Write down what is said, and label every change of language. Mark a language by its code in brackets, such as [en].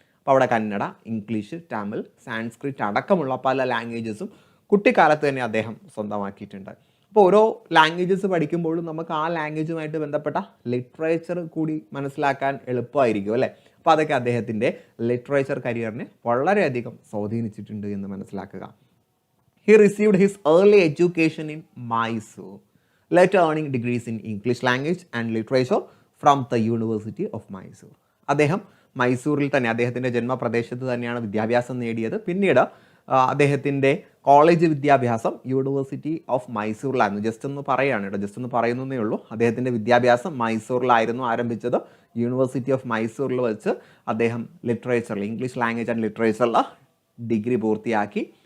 [ml] അപ്പോൾ അവിടെ കന്നഡ, ഇംഗ്ലീഷ്, തമിഴ്, സാൻസ്ക്രിറ്റ് അടക്കമുള്ള പല ലാംഗ്വേജസും കുട്ടിക്കാലത്ത് തന്നെ അദ്ദേഹം സ്വന്തമാക്കിയിട്ടുണ്ട്. അപ്പോൾ ഓരോ ലാംഗ്വേജസ് പഠിക്കുമ്പോഴും നമുക്ക് ആ ലാംഗ്വേജുമായിട്ട് ബന്ധപ്പെട്ട ലിറ്ററേച്ചർ കൂടി മനസ്സിലാക്കാൻ എളുപ്പമായിരിക്കും അല്ലേ. അപ്പോൾ അതൊക്കെ അദ്ദേഹത്തിൻ്റെ ലിറ്ററേച്ചർ കരിയറിനെ വളരെയധികം സ്വാധീനിച്ചിട്ടുണ്ട് എന്ന് മനസ്സിലാക്കുക. [en] He received his early education in Mysore, later earning degrees in English language and literature from the University of Mysore. [ml] അദ്ദേഹം മൈസൂരിൽ തന്നെ അദ്ദേഹത്തിൻ്റെ ജന്മപ്രദേശത്ത് തന്നെയാണ് വിദ്യാഭ്യാസം നേടിയത്. പിന്നീട് അദ്ദേഹത്തിൻ്റെ കോളേജ് വിദ്യാഭ്യാസം യൂണിവേഴ്സിറ്റി ഓഫ് മൈസൂറിലായിരുന്നു. ജസ്റ്റ് ഒന്ന് പറയുകയാണ് കേട്ടോ, ജസ്റ്റ് ഒന്ന് പറയുന്നതേ ഉള്ളൂ. അദ്ദേഹത്തിൻ്റെ വിദ്യാഭ്യാസം മൈസൂറിലായിരുന്നു ആരംഭിച്ചത്. യൂണിവേഴ്സിറ്റി ഓഫ് മൈസൂറിൽ വെച്ച് അദ്ദേഹം ലിറ്ററേച്ചറിൽ, ഇംഗ്ലീഷ് ലാംഗ്വേജ് ആൻഡ് ലിറ്ററേച്ചറിൽ ഡിഗ്രി പൂർത്തിയാക്കി.